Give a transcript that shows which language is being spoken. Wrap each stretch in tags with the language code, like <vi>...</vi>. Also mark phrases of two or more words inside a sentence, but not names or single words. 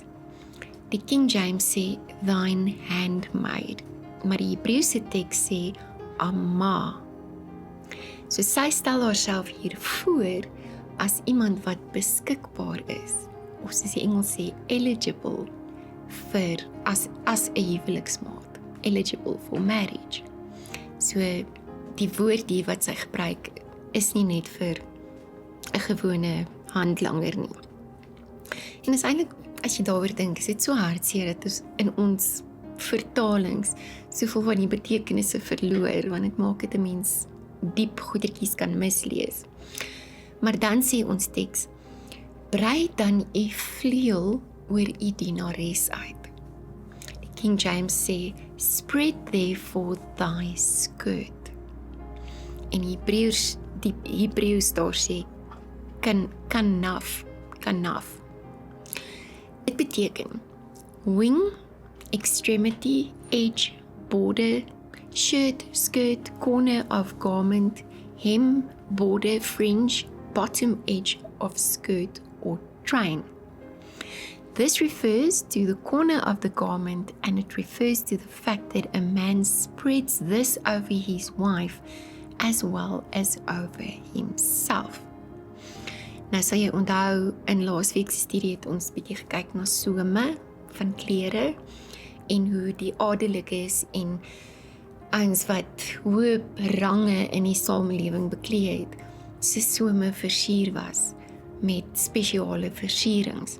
<af>Die King James sê</af> <en>thine handmaid,</en> <af>maar die Hebreëse teks sê Amma. So sy stel haarself hier voor as iemand wat beskikbaar is, of soos die Engels sê eligible vir as 'n huweliksmaat,</af> <en>eligible for marriage.</en> <af>So die woord hier wat sy gebruik is nie net vir 'n gewone handlanger nie. En is eintlik, as jy daaroor dink, is dit so hartseer dat ons in ons vertalings soveel van die betekenisse verloor, want dit maak dit 'n mens diep goedertjies kan mislees. Maar dan sê ons teks, brei dan u vleuel oor u dienares uit. Die King James sê,</af> <en>spread therefore thy skirt.</en> <af>En die Hebreëus daar sê, kanaf. Dit beteken,</af> <en>wing, extremity, edge, border, shirt, skirt, corner of garment, hem, border, fringe, bottom edge of skirt or train. This refers to the corner of the garment, and it refers to the fact that a man spreads this over his wife as well as over himself.</en> <af>Nou sal jy onthou, in laasweek se studie het ons bietjie gekyk na some van klere en hoe die adellikes en ouens wat hoë range in die samelewing beklee het, se some versier was met spesiale versierings.</af>